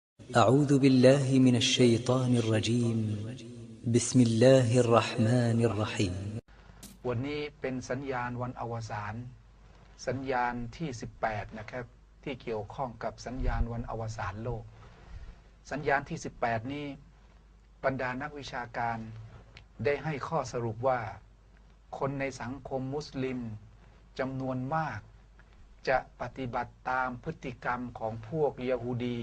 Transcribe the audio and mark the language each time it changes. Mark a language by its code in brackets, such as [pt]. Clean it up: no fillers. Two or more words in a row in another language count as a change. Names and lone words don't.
[ar] أعوذ بالله من الشيطان الرجيم بسم الله الرحمن الرحيم [th] วันนี้เป็นสัญญาณวันอวสานสัญญาณที่18นะครับที่เกี่ยวข้องกับสัญญาณวันอวสานโลกสัญญาณที่18นี้บรรดานักวิชาการได้ให้ข้อสรุปว่าคนในสังคมมุสลิมจำนวนมากจะปฏิบัติตามพฤติกรรมของพวกยะฮูดี